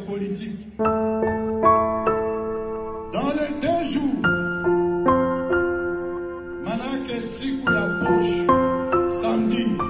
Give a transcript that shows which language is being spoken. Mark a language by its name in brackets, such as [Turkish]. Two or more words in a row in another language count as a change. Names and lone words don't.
[French] politique. Dans les 2 jours, [Swahili] manake siku ya posho samedi,